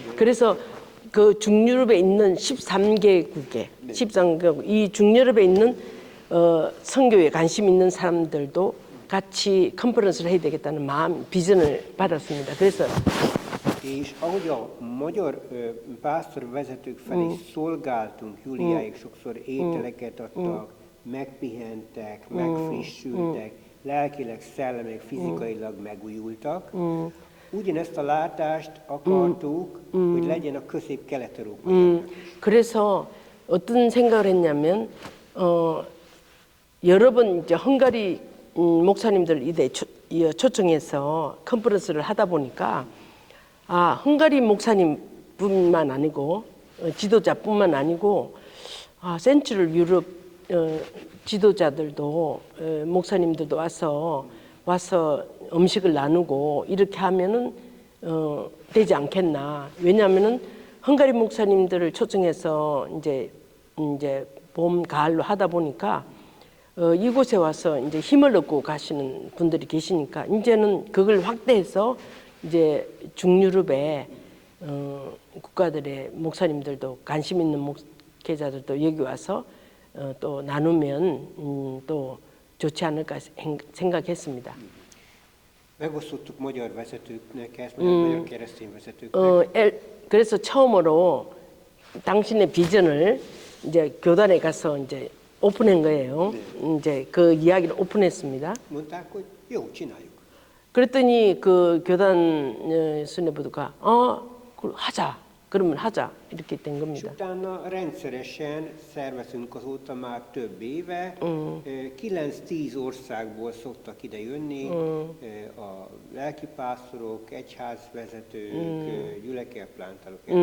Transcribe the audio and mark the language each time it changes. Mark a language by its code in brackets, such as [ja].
[ko] 그래서 그 중유럽에 있는 13개국에 13개국 이 중유럽에 있는 선교에 관심 있는 사람들도 같이 컨퍼런스를 해야 되겠다는 마음 비전을 받았습니다. 그래서 [hu] És ahogy a magyar pásztorvezetők felé szolgáltunk, Júliáig sokszor ételeket adtak, megpihentek, megfrissültek, lelkileg, szellemileg, fizikailag megújultak. Ugyanezt a látást akartuk, hogy legyen a közép-kelet-európai. [ko] 그래서 어떤 생각을 했냐면 여러 번 이제 헝가리 목사님들 이대 초청해서 컨퍼런스를 하다 보니까 헝가리 목사님뿐만 아니고 지도자뿐만 아니고 센트럴 유럽 지도자들도 목사님들도 와서 음식을 나누고 이렇게 하면은 되지 않겠나. 왜냐하면은 헝가리 목사님들을 초청해서 이제 봄 가을로 하다 보니까 이곳에 와서 이제 힘을 얻고 가시는 분들이 계시니까 이제는 그걸 확대해서 이제 중유럽의 국가들의 목사님들도 관심 있는 목회자들도 여기 와서 또 나누면 또 좋지 않을까 생각했습니다. [hu] Megosztottuk magyar vezetőknek ezt, magyar keresztény vezetőknek. [ko] 그래서 처음으로 당신의 비전을 이제 교단에 가서 이제 오픈한 거예요. 이제 그 이야기를 오픈했습니다. [hu] Mondták, hogy jó, csináljuk. [ko] 그랬더니 그 교단 수뇌부가 하자. 그러면 하자. 이렇게 된 [hu] És [ko] 겁니다. [hu] utána rendszeresen szervezünk azóta már több éve, 9-10 országból szoktak ide jönni a lelkipásztorok, egyházvezetők, gyülekezplántálók.